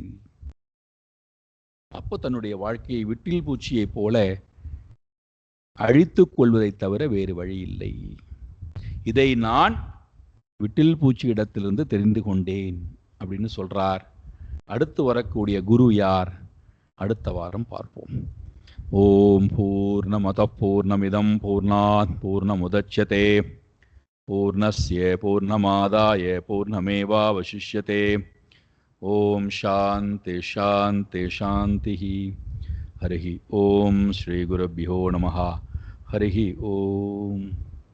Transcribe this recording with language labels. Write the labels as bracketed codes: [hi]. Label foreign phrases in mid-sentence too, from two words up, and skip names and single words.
[ta] அப்போ தன்னுடைய வாழ்க்கையை விட்டில் பூச்சியை போல அழித்துக் கொள்வதை தவிர வேறு வழி இல்லை. இதை நான் விட்டில் பூச்சி இடத்திலிருந்து தெரிந்து கொண்டேன் அப்படின்னு சொல்றார். அடுத்து வரக்கூடிய குரு யார்? அடுத்த வாரம் பார்ப்போம். [sa] ओम् पूर्णमद पूर्णमिदं पूर्णात् पूर्णमुदच्यते पूर्णस्य पूर्णमादाय पूर्णमेवावशिष्यते. ओम् शान्ति शान्ति शान्ति. हरिः ओम् श्री गुरुभ्यो नमः. हरिः ओम्.